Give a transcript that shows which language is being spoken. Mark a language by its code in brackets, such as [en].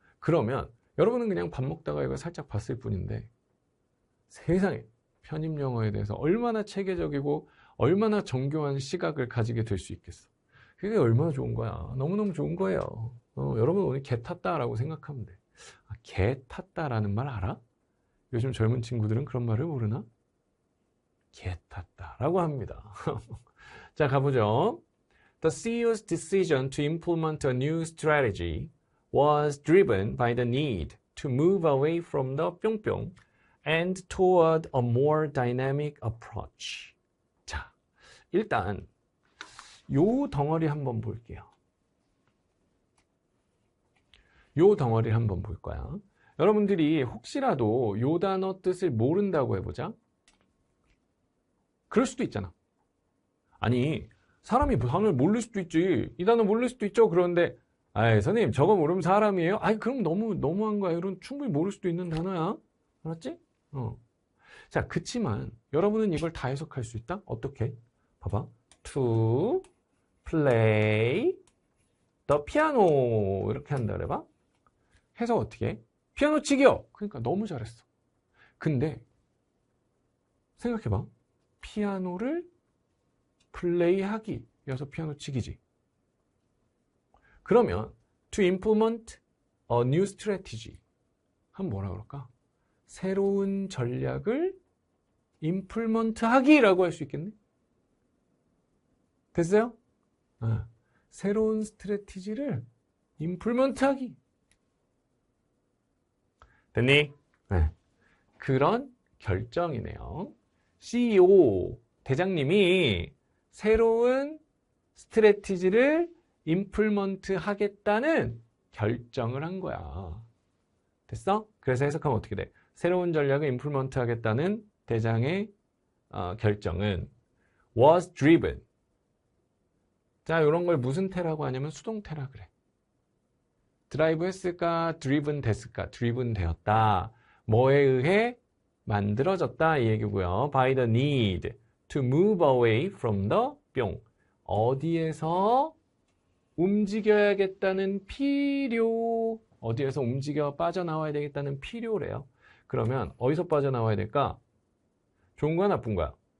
[ko] 그러면 여러분은 그냥 밥 먹다가 이걸 살짝 봤을 뿐인데 세상에 편입 영어에 대해서 얼마나 체계적이고 얼마나 정교한 시각을 가지게 될 수 있겠어. 그게 얼마나 좋은 거야. 너무너무 좋은 거예요. 여러분 오늘 개 탔다라고 생각하면 돼. 개 탔다라는 말 알아? 요즘 젊은 친구들은 그런 말을 모르나? 개 탔다라고 합니다. 자, 가보죠. [en] The CEO's decision to implement a new strategy was driven by the need to move away from the 뿅뿅 and toward a more dynamic approach. [ko] 자, 일단 요 덩어리 한번 볼게요. 요 덩어리를 한번 볼 거야. 여러분들이 혹시라도 요 단어 뜻을 모른다고 해보자. 그럴 수도 있잖아. 아니, 사람이 단어를 모를 수도 있지. 이 단어 모를 수도 있죠. 그런데 선생님 저거 모르면 사람이에요? 그럼 너무한 거야. 이런 충분히 모를 수도 있는 단어야. 알았지? 자, 그치만 여러분은 이걸 다 해석할 수 있다? 어떻게? 봐봐. [en] To play the piano [ko] 이렇게 한다 그래봐. 해석 어떻게 해? 피아노 치기요. 그러니까 너무 잘했어. 근데 생각해봐. 피아노를 플레이하기 여기서 피아노 치기지. 그러면 [en] to implement a new strategy [ko] 하면 뭐라 그럴까? 새로운 전략을 임플먼트 하기라고 할 수 있겠네? 됐어요? 새로운 스트래티지를 임플먼트 하기. 됐니? 네. 그런 결정이네요. CEO, 대장님이 새로운 스트래티지를 임플먼트 하겠다는 결정을 한 거야. 됐어? 그래서 해석하면 어떻게 돼? 새로운 전략을 임플먼트 하겠다는 대장의 결정은 [en] was driven. [ko] 자, 이런 걸 무슨 태라고 하냐면 수동태라 그래. 드라이브 했을까? driven 됐을까? driven 되었다. 뭐에 의해 만들어졌다 이 얘기고요. [en] by the need to move away from the 뿅. [ko] 어디에서 움직여야겠다는 필요. 어디에서 움직여 빠져나와야 되겠다는 필요래요. 그러면 어디서 빠져나와야 될까? 좋은 거야, 나쁜 거야?